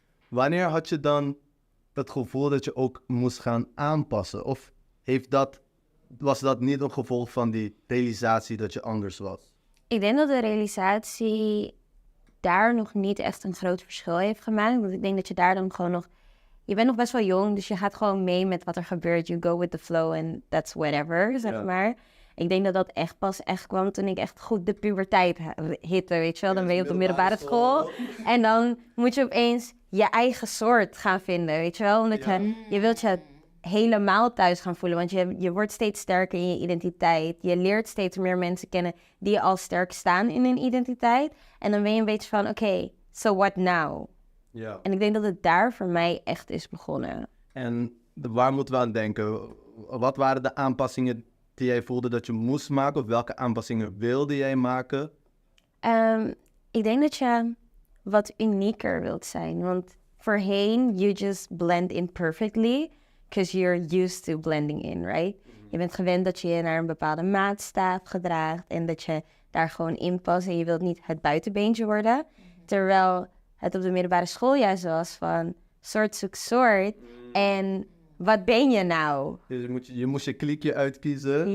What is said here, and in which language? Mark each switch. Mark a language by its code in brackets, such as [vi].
[nl] Wanneer had je dan het gevoel dat je ook moest gaan aanpassen? Of was dat niet een gevolg van die realisatie dat je anders was? Ik denk dat de realisatie daar nog niet echt een groot verschil heeft gemaakt. Want ik denk dat je daar dan gewoon nog... Je bent nog best wel jong, dus je gaat gewoon mee met wat er gebeurt. [en] You go with the flow and that's whatever, [nl] zeg maar. Ik denk dat dat echt pas kwam toen ik echt goed de puberteit hitte, weet je wel. Dan ben je op de middelbare school. En dan moet je opeens je eigen soort gaan vinden, weet je wel. Omdat je wilt je helemaal thuis gaan voelen. Want je wordt steeds sterker in je identiteit. Je leert steeds meer mensen kennen die al sterk staan in hun identiteit. En dan ben je een beetje van, oké, [en] so what now? [nl] Ja. En ik denk dat het daar voor mij echt is begonnen. En waar moeten we aan denken? Wat waren de aanpassingen die jij voelde dat je moest maken? Of welke aanpassingen wilde jij maken? Ik denk dat je wat unieker wilt zijn. Want voorheen, [en] you just blend in perfectly. Because you're used to blending in, right? [nl] Je bent gewend dat je je naar een bepaalde maatstaaf gedraagt. En dat je daar gewoon in past. En je wilt niet het buitenbeentje worden. Terwijl het op de middelbare school juist was van soort zoek soort. En wat ben je nou? Dus je moest je kliekje uitkiezen.